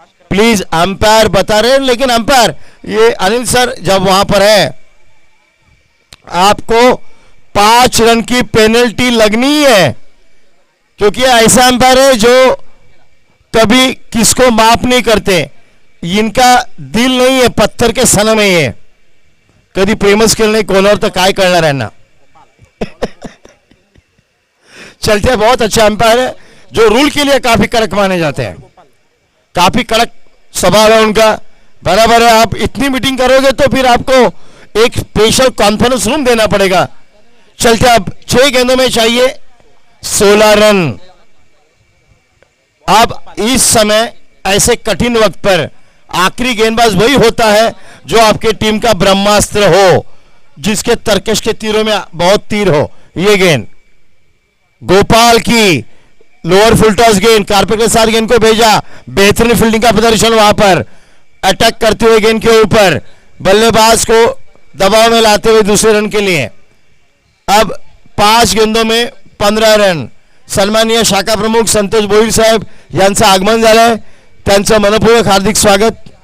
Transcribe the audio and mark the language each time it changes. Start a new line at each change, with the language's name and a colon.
Hindi: Please umpire बता रहे हैं, लेकिन अंपायर ये अनिल सर जब वहां पर है आपको 5 रन की पेनल्टी लगनी है, क्योंकि ऐसा अंपायर है जो कभी किसको माफ नहीं करते। इनका दिल नहीं है, पत्थर के सनम है ये। कभी प्रेमच खेलने कोणावर तर काय करणार आहे ना। चलते बहुत अच्छा अंपायर है जो रूल के लिए काफी कड़क माने जाते हैं, काफी कड़क स्वभाव है उनका। बराबर है, आप इतनी मीटिंग करोगे तो फिर आपको एक स्पेशल कॉन्फ्रेंस रूम देना पड़ेगा। चलते अब 6 गेंदों में चाहिए 16 रन। अब इस समय ऐसे कठिन वक्त पर आखिरी गेंदबाज वही होता है जो आपके टीम का ब्रह्मास्त्र हो, जिसके तरकश के तीरों में बहुत तीर हो। ये गेंद गोपाल की लोअर फुल टॉस गेंद, कारपेट के साथ गेंद को भेजा, बेहतरीन फील्डिंग का प्रदर्शन वहां पर, अटैक करते हुए गेंद के ऊपर बल्लेबाज को दबाव में लाते हुए दूसरे रन के लिए। अब 5 गेंदों में 15 रन।
Marathi: सन्माननीय शाखा प्रमुख संतोष भोईर साहेब यांचं आगमन झालंय, त्यांचं मनपूर्वक हार्दिक स्वागत।